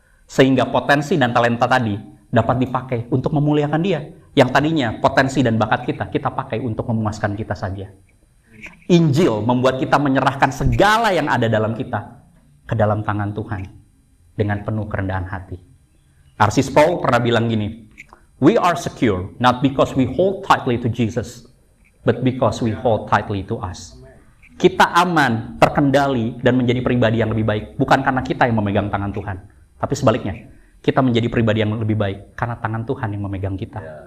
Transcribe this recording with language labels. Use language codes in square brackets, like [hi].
[id] Sehingga potensi dan talenta tadi dapat dipakai untuk memuliakan Dia. Yang tadinya potensi dan bakat kita pakai untuk memuaskan kita saja. Injil membuat kita menyerahkan segala yang ada dalam kita ke dalam tangan Tuhan dengan penuh kerendahan hati. R.C. [en] Sproul [id] pernah bilang gini, [en] we are secure not because we hold tightly to Jesus, but because we hold tightly to us. [id] Kita aman, terkendali, dan menjadi pribadi yang lebih baik bukan karena kita yang memegang tangan Tuhan, tapi sebaliknya, kita menjadi pribadi yang lebih baik karena tangan Tuhan yang memegang kita.